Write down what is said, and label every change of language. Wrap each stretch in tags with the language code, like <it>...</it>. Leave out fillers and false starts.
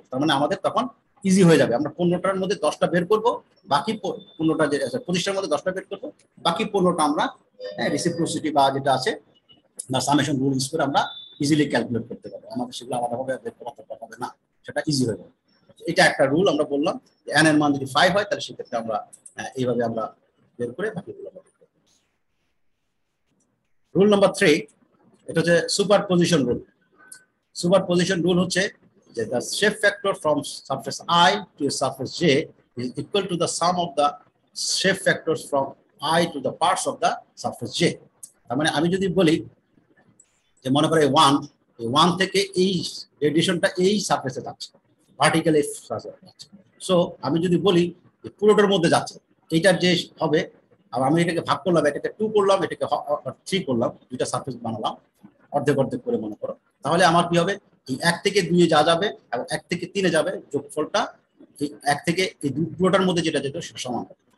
<bn>তার মানে আমাদের তখন ইজি হয়ে যাবে, আমরা 15টার মধ্যে 10টা বের করব, বাকি 15টা যে 25টার মধ্যে 10টা বের করব, বাকি 15টা আমরা রেসিপ্রোসিটি বা যেটা আছে বা সামেশন রুল ইউজ করে আমরা ইজিলি ক্যালকুলেট করতে পারবো। আমাদের সেগুলো আলাদাভাবে বের করা দরকার হবে না, সেটা ইজি হয়ে যাবে। এটা একটা রুল আমরা বললাম, n এর মান যদি 5 হয় তাহলে সেক্ষেত্রে আমরা এইভাবে আমরা বের করে বাকিগুলো বের করব। রুল নাম্বার 3, এটা হচ্ছে সুপারপজিশন রুল। সুপারপজিশন রুল হচ্ছে যে</bn> <en>the shape factor from surface I to a surface J is equal to the sum of the shape factors from I to the parts of the surface J।</en> <bn>তার মানে আমি যদি বলি যে মনে করে 1 থেকে এই রেডিয়েশনটা এই সারফেসে যাচ্ছে, ভার্টিক্যাল এই সারফেসে যাচ্ছে। সো আমি যদি বলি যে পুরোটার মধ্যে যাচ্ছে, এইটার যে হবে, আর আমি এটাকে ভাগ করলাম, এটাকে 2 করলাম, এটাকে 3 করলাম, দুইটা সারফেস বানালাম অর্ধেক অর্ধেক করে মনে করো, তাহলে আমার কি হবে, এই 1 থেকে 2 এ যা যাবে এবং 1 থেকে 3 এ যাবে, যোগফলটা এই 1 থেকে এই পুরোটার মধ্যে যেটা যেত সেটা সমান হবে।</bn>